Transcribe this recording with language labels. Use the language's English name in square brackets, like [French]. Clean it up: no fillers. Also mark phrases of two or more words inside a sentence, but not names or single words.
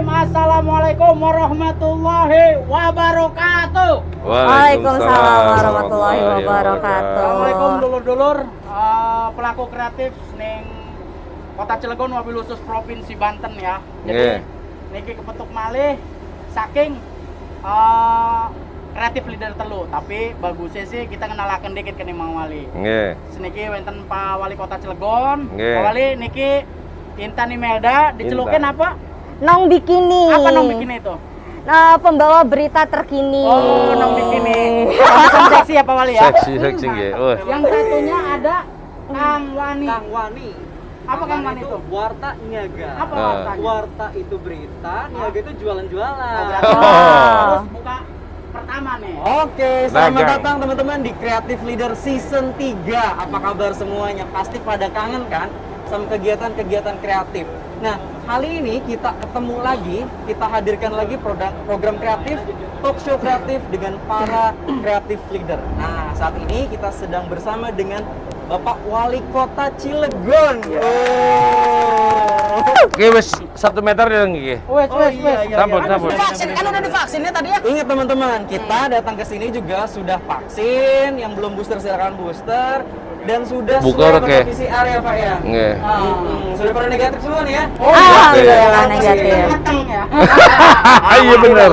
[Arabic] السلام عليكم ورحمة الله وبركاته. وعليكم السلام ورحمة الله وبركاته. [Indonesian] Assalamualaikum dulur-dulur, pelaku kreatif ning Kota Cilegon [Arabic] وبالخصوص [Indonesian] Provinsi Banten ya. [Javanese] Jadi niki kepetuk malih saking [English] kreatif leader [Javanese] telu, [Indonesian] tapi bagusnya sih kita kenalaken dikit ke Mang Wali. [Javanese] Nggih. Seniki wenten Pak Wali Kota Cilegon. Nggih. Pak Wali niki Intan Imelda dicelukin Intan. [Indonesian] apa? Nong Bikini. Apa Nong Bikini itu? Nah, pembawa berita terkini. Oh, Nong Bikini. Langsung seksi ya Pak Wali ya? Seksi ya. Oh. Yang satunya ada Kang Wani. Kang Wani. Apa Kang Wani itu? Warta Niaga. Apa Ah. wartanya? Warta itu berita, Niaga itu jualan-jualan. Terus buka pertama nih. Oke, selamat Dagang. datang teman-teman di Creative Leader Season 3. Apa kabar semuanya? Pasti pada kangen kan sama kegiatan-kegiatan kreatif. Nah, kali ini kita ketemu lagi, kita hadirkan lagi program kreatif, [English] talk show [Indonesian] kreatif dengan para [English] creative leader. [Indonesian] Nah, saat ini kita sedang bersama dengan Bapak Wali Kota Cilegon. Oke, [Javanese] wes 1 meter ya Nggih. Wes. Sampun. [Indonesian] Vaksin kan udah divaksin ya tadi ya? Ingat teman-teman, kita datang ke sini juga sudah vaksin, yang belum booster silakan booster, dan sudah Buka swab oke. atau PCR ya Pak ya. [Javanese] Nggih. [Indonesian] Sudah pada negatif semua nih ya. Alhamdulillah negatif. [Javanese] Mateng ya. [Indonesian] Iya benar.